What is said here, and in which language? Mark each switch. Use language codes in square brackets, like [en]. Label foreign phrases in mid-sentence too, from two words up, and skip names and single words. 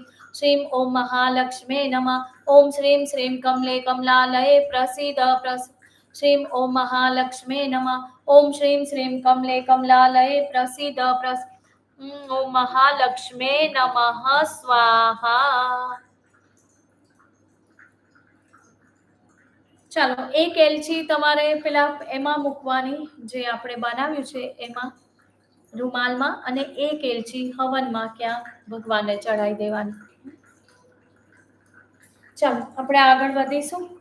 [sa] श्रीं ॐ महालक्ष्मे नमः। ओम श्रीं श्रीं कमले कमलालये प्रसीद प्रसीद। श्रीं ॐ महालक्ष्मे नमः। ओम श्रीं श्रीं कमले कमलालये प्रसीद प्रसीद। ॐ महालक्ष्मे नमः स्वाहा। [gu] ચાલો એક એલચી તમારે પેલા એમાં મૂકવાની જે આપણે બનાવ્યું છે એમાં રૂમાલમાં, અને એક એલચી હવનમાં ક્યાં ભગવાનને ચઢાવી દેવાની. ચાલો આપણે આગળ વધીશું.